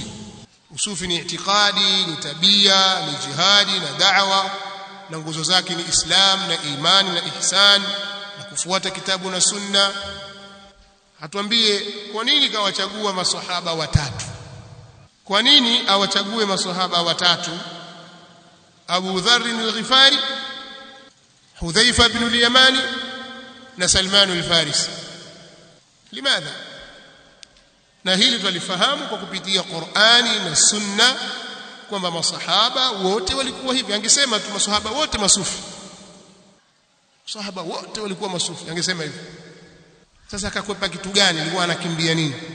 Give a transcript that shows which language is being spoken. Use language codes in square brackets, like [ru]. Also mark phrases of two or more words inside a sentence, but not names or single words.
[sw] Usufi ni itikadi, ni tabia, ni jihadi na da'wa, na nguzo zake ni Islam na imani na ihsan na kufuata kitabu na sunna. Hatuambie kwa nini kawachagua maswahaba watatu? Kwa nini awachague maswahaba watatu? Abu Dharr al-Ghifari, Hudhaifa ibn al-Yamani na Salman al-Farisi. Limadha? Na hili tulifahamu kwa kupitia Qur'ani na Sunna kwamba masahaba wote walikuwa hivi. Angesema tu masahaba wote masufi, masahaba wote walikuwa masufi, angesema hivi. Sasa akakwepa kitu gani? Alikuwa anakimbia nini?